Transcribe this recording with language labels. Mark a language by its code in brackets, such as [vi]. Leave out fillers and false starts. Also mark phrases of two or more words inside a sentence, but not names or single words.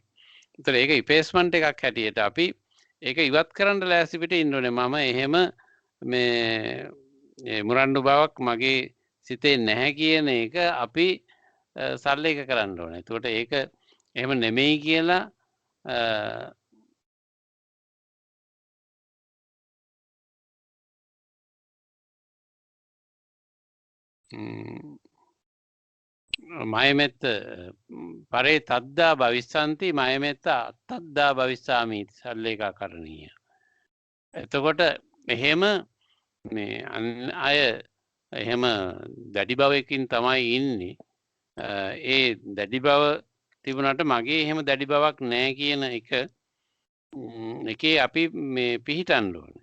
[si] ඒතර ඒක ඉපේස්මන්ට් එකක් හැටියට අපි ඒක ඉවත් කරන්න ලෑස්ති පිට ඉන්න ඕනේ. මම එහෙම මේ මුරණ්ඩු බවක් මගේ සිතේ නැහැ කියන එක අපි සල්ලේක කරන්න ඕනේ. එතකොට ඒක එහෙම නෙමෙයි කියලා [pi] මයමෙත්ත පරේ තද්දා භවිස්සන්ති මයමෙත්ත අත්තද්දා භවිස්සාමි සල්ලේකා කරණීය. [si] එතකොට එහෙම මේ අය එහෙම දැඩි භවයකින් තමයි ඉන්නේ. ඒ දැඩි බව තිබුණාට මගේ එහෙම දැඩි බවක් නැහැ කියන එකේ අපි මේ පිහිටන්න ඕනේ.